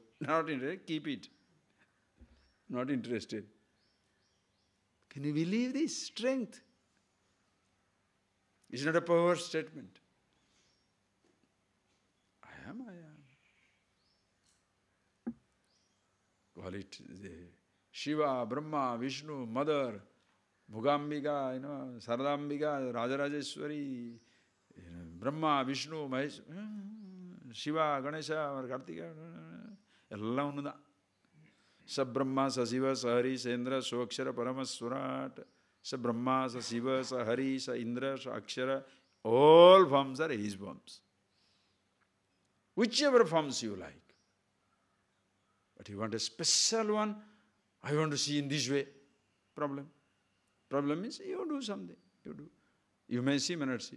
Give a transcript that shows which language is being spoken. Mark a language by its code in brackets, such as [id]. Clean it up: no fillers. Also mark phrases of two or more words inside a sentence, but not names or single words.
[en] Not interested, keep it. Not interested. Can you believe this strength? It's not a power statement. I am. Call it Shiva, Brahma, Vishnu, Mother, Bhugambika, Saradambika, Rajarajeshwari, Brahma, Vishnu, Mahesh, Shiva, Ganesha, [te] or Kartika, Ella Unnada. [sa] Sa Brahma, sa Shiva, sa Hari, sa Indra, sa Akshara, Paramaswarat, sa Brahma, sa Shiva, sa Hari, sa Indra, sa Akshara, [en] all forms are his forms. Whichever forms you like. But you want a special one, I want to see in this way. Problem. Problem means you do something. You do. You may see, may not see.